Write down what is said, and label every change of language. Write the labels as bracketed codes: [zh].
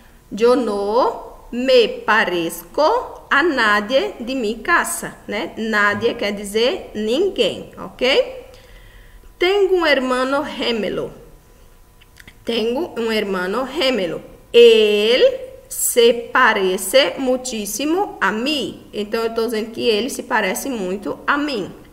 [es] Yo no me parezco a nadie de mi casa, né? [pt] Nadie quer dizer ninguém, ok? [es] Tengo un hermano gemelo. Tengo un hermano gemelo. Él se parece muchísimo a mí. [pt] Então, eu estou dizendo que ele se parece muito a mim.